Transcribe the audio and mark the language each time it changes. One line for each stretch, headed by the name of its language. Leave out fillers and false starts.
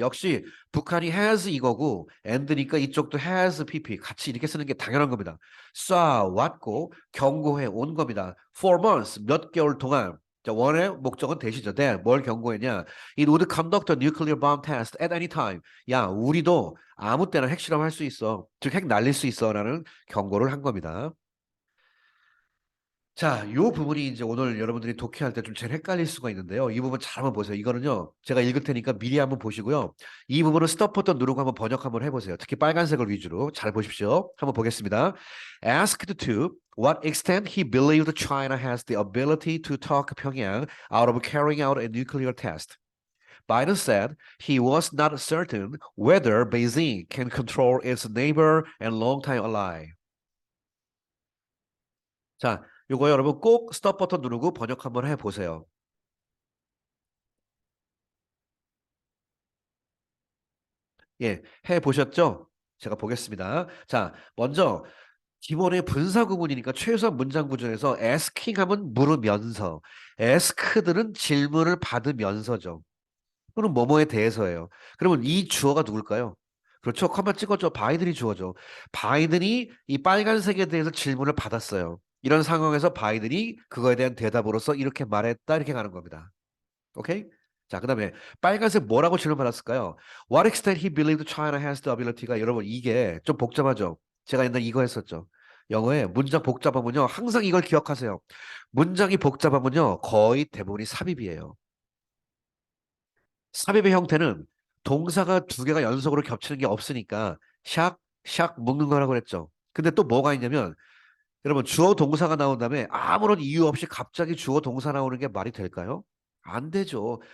Korean: 역시 북한이 has 이거고 and니까 이쪽도 has pp 같이 이렇게 쓰는 게 당연한 겁니다. 쏴왔고 경고해 온 겁니다.
English: For months
Korean: 몇 개월 동안. 자, 원의 목적은 대시죠. 뭘 경고했냐?
English: It would conduct a nuclear bomb test at any time.
Korean: 야, 우리도 아무 때나 핵실험할 수 있어. 즉, 핵 날릴 수 있어라는 경고를 한 겁니다. 자, 요 부분이 이제 오늘 여러분들이 독해할 때 좀 제일 헷갈릴 수가 있는데요. 이 부분 잘 한번 보세요. 이거는요, 제가 읽을 테니까 미리 한번 보시고요. 이 부분은 스톱 버튼 누르고 한번 번역 한번 해보세요. 특히 빨간색을 위주로 잘 보십시오. 한번 보겠습니다.
English: Asked to what extent he believed China has the ability to talk Pyongyang out of carrying out a nuclear test. Biden said he was not certain whether Beijing can control its neighbor and longtime ally.
Korean: 자, 요거 여러분 꼭 스톱 버튼 누르고 번역 한번 해보세요. 예, 해보셨죠? 제가 보겠습니다. 자, 먼저 기본의 분사 구문이니까 최소한 문장 구조에서 asking 하면 물으면서 ask드는 질문을 받으면서죠. 또는 뭐뭐에 대해서예요. 그러면 이 주어가 누굴까요? 그렇죠. 컴마 찍었죠. 바이든이 주어죠. 바이든이 이 빨간색에 대해서 질문을 받았어요. 이런 상황에서 바이든이 그거에 대한 대답으로서 이렇게 말했다 이렇게 가는 겁니다. 오케이? 자, 그다음에 빨간색 뭐라고 질문받았을까요?
English: What extent he believed China has the ability가
Korean: 여러분 이게 좀 복잡하죠. 제가 옛날 이거 했었죠. 영어에 문장 복잡하면요. 항상 이걸 기억하세요. 문장이 복잡하면요. 거의 대부분이 삽입이에요. 삽입의 형태는 동사가 두 개가 연속으로 겹치는 게 없으니까 샥, 샥 묶는 거라고 그랬죠. 근데 또 뭐가 있냐면 여러분 주어 동사가 나온 다음에 아무런 이유 없이 갑자기 주어 동사 나오는 게 말이 될까요? 안 되죠.